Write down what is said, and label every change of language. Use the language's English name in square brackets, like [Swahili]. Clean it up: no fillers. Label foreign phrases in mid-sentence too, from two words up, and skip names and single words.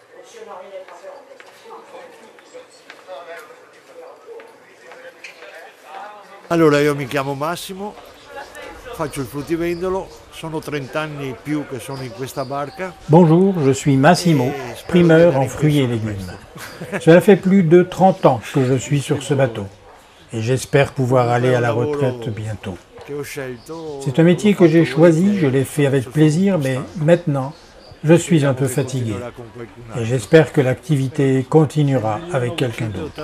[Italian] Allora, io mi chiamo Massimo, faccio il fruttivendolo, sono 30 anni più che sono in questa barca. [French] Bonjour, je suis Massimo, primeur en fruits et légumes. Cela fait plus de 30 ans que je suis sur ce bateau et j'espère pouvoir aller à la retraite bientôt. C'est un métier que j'ai choisi, je l'ai fait avec plaisir, mais maintenant, je suis un peu fatigué et j'espère que l'activité continuera avec quelqu'un d'autre.